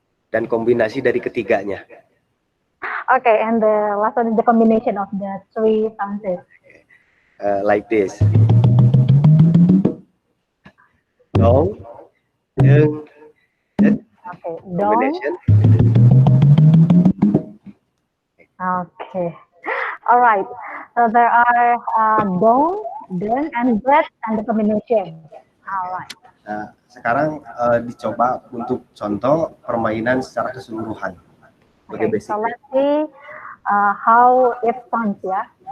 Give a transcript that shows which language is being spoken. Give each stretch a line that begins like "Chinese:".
Indonesian: dan kombinasi dari ketiganya.
English: Okay, and the last one is the combination of the 3 sounds. Like this. Dong, deng, dek, Okay, dong. combination. Okay, all right. So there are dong, deng, and dek, and the combination. All right.
Indonesian: Nah, sekarang dicoba untuk contoh permainan secara keseluruhan.
English: Okay, so let's see how it sounds, yeah.